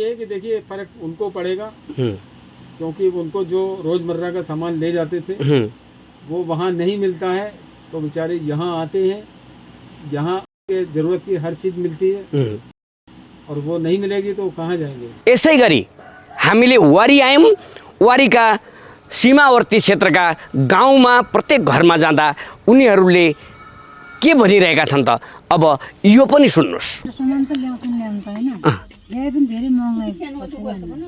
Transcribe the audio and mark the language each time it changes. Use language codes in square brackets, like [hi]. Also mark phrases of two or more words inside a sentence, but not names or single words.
[hi] ये कि देखिए फर्क उनको पड़ेगा, क्योंकि उनको जो रोजमर्रा का सामान ले जाते थे वो वहाँ नहीं मिलता है, तो बेचारे यहाँ आते हैं, यहाँ के जरूरत की हर चीज मिलती है, और वो नहीं मिलेगी तो कहाँ जाएंगे? [ne] यसै गरी हामीले वारी आयौँ। वारीका सीमावर्ती क्षेत्रका गाउँमा प्रत्येक घरमा जाँदा उनीहरूले के भनिरहेका छन् त अब यो पनि सुन्नुहोस्। सामान त ल्याउँछन् ल्याउनु त होइन, ल्याए पनि धेरै महँगाइ पर्छ।